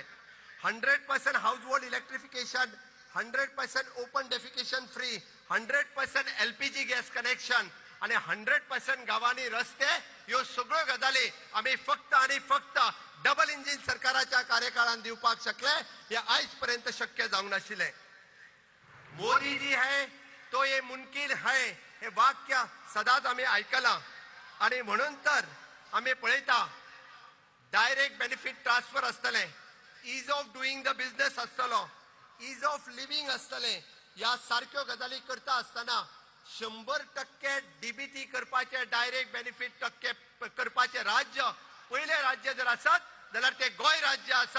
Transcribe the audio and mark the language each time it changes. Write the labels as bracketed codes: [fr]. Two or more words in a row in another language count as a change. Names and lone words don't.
[kok] 100% [en] household electrification, [kok] 100% [en] open defecation free, [kok] 100% [en] LPG gas connection [kok] आणि 100% गावांनी रस्ते ह्यो सगळ्यो गजाली आमी फक्त आणि फक्त [en] double engine [kok] सरकाराच्या कार्यकाळात दिवपाक शकले. हे आयज पर्यंत शक्य जावंक नाशिल्ले. [hi] मोदी जी है तो ये मुमकिन है [kok] हे वाक्य सदांच आमी आयकलां आणि म्हणून तर आमी पळयता [en] direct benefit transfer [kok] आसतले, [en] ease of doing the business [kok] आसतलो, [en] ease of living [kok] आसतले. या सारक्यो गजाली करता आसतना 100% डीबीटी करपाचे [en] direct benefit [kok] टक्के करपाचे राज्य पहिले राज्य जर आसत जाल्यार ते गोंय राज्य आसा.